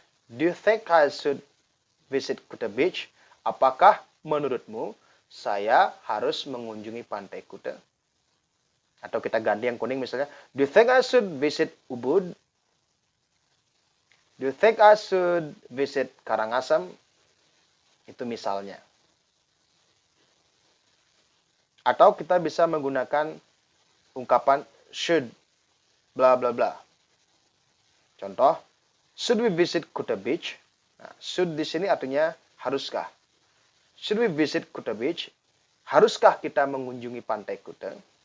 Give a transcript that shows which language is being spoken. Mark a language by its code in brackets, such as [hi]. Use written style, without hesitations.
[en] Do you think I should visit Kuta Beach? [id] Apakah menurutmu saya harus mengunjungi pantai Kuta? Atau kita ganti yang kuning misalnya, [en] do you think I should visit Ubud? Do you think I should visit Karangasem? [id] Itu misalnya. Atau kita bisa menggunakan ungkapan should bla bla bla. Contoh, [en] should we visit Kuta Beach? [id] Nah, should di sini artinya haruskah. [en] Should we visit Kuta Beach? [id] Haruskah kita mengunjungi pantai Kuta?